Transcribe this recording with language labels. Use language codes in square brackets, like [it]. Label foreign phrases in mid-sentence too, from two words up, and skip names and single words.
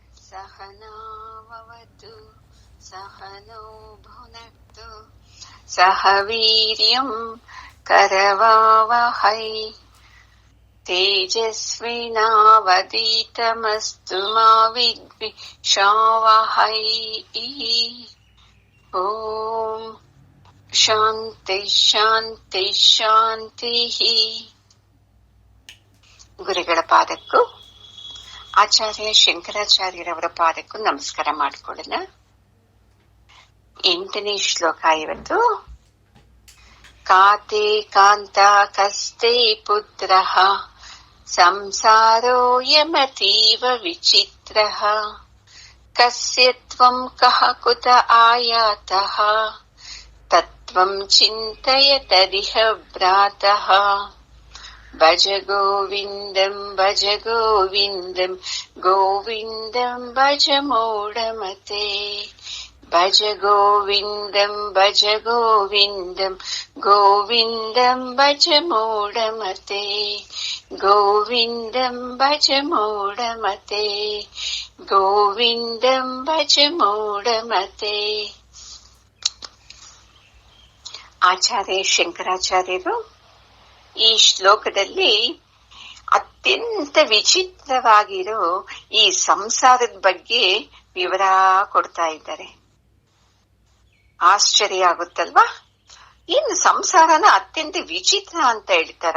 [sa] सहनाववतु सहनौ भुनक्तु सह वीर्यं करवावहै तेजस्विनावधीतमस्तु मा विद्विषावहै। ಓಂ ಶಾಂತಿ ಶಾಂತಿ ಶಾಂತಿ. [kn] ಗುರುಗಳ ಪಾದಕ್ಕೂ ಆಚಾರ್ಯ ಶಂಕರಾಚಾರ್ಯರವರ ಪಾದಕ್ಕೂ ನಮಸ್ಕಾರ ಮಾಡಿಕೊಳ್ಳೋಣ. 8ನೇ ಶ್ಲೋಕ ಇವತ್ತು. [sa] ಕಾತೆ ಕಾಂತ ಕಸ್ತೆ ಪುತ್ರಃ ಸಂಸಾರೋಯಮತೀವ ವಿಚಿತ್ರಃ ಕಸ್ಯ ತ್ವಂ ಕಃ ಕುತ ಆಯಾತಃ ತತ್ವಂ ಚಿಂತಯ ತದಿಹ ಭ್ರಾತಃ. ಭಜ ಗೋವಿಂದಂ ಭಜ ಗೋವಿಂದಂ ಗೋವಿಂದಂ ಭಜ ಮೂಢಮತೆ. ಭಜ ಗೋವಿಂದಂ ಭಜ ಗೋವಿಂದಂ ಗೋವಿಂದಂ ಭಜ ಮೂಢಮತೆ. ಗೋವಿಂದಂ ಭಜ ಮೂಢಮತೆ ಗೋವಿಂದಂ ಭಜ ಮೂಢಮತೆ. [kn] ಆಚಾರ್ಯ ಶಂಕರಾಚಾರ್ಯರು ಈ ಶ್ಲೋಕದಲ್ಲಿ ಅತ್ಯಂತ ವಿಚಿತ್ರವಾಗಿರೋ ಈ ಸಂಸಾರದ ಬಗ್ಗೆ ವಿವರ ಕೊಡ್ತಾ ಇದ್ದಾರೆ. ಆಶ್ಚರ್ಯ ಆಗುತ್ತಲ್ವಾ? ಇನ್ನು ಸಂಸಾರನ ಅತ್ಯಂತ ವಿಚಿತ್ರ ಅಂತ ಹೇಳ್ತಾರ?